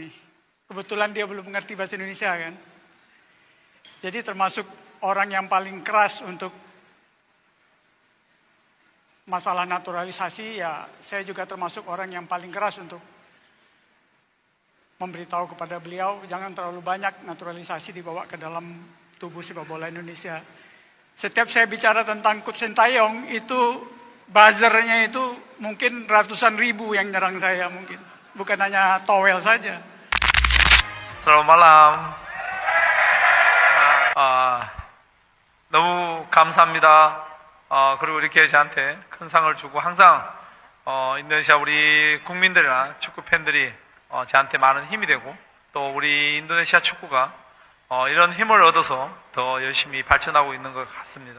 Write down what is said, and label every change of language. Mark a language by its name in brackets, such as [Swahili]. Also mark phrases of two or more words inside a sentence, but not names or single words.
[Indonesian] Kebetulan dia belum mengerti bahasa Indonesia kan. Jadi termasuk orang yang paling keras untuk masalah naturalisasi, ya saya juga termasuk orang yang paling keras untuk memberitahu kepada beliau jangan terlalu banyak naturalisasi dibawa ke dalam tubuh sepak bola Indonesia. Setiap saya bicara tentang Coach Sintayong itu buzzernya itu mungkin ratusan ribu yang nyerang saya, mungkin bukan hanya towel saja. Selamat malam. [Korean] 너무 감사합니다. 그리고 이렇게 저한테 큰 상을 주고 항상 인도네시아 우리 국민들이나 축구 팬들이 저한테 많은 힘이 되고 또 우리 인도네시아 축구가 이런 힘을 얻어서 더 열심히 발전하고 있는 것 같습니다.